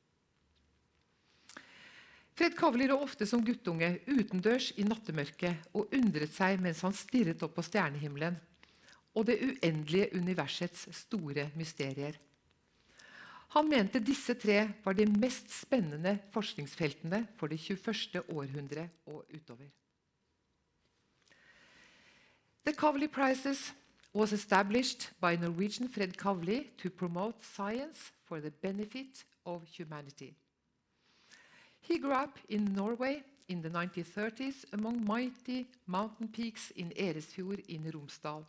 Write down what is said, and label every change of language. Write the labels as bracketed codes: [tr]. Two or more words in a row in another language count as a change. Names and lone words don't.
[no] Fred Kavli lå ofte som guttunge utendørs i nattemørket og undret seg mens han stirret opp på stjernehimmelen og det uendelige universets store mysterier. Han mente disse 3 var de mest spennende forskningsfeltene for det 21. århundre og utover. [en] The Kavli Prizes was established by Norwegian Fred Kavli to promote science for the benefit of humanity. He grew up in Norway in the 1930s among mighty mountain peaks in Eresfjord in Romsdal.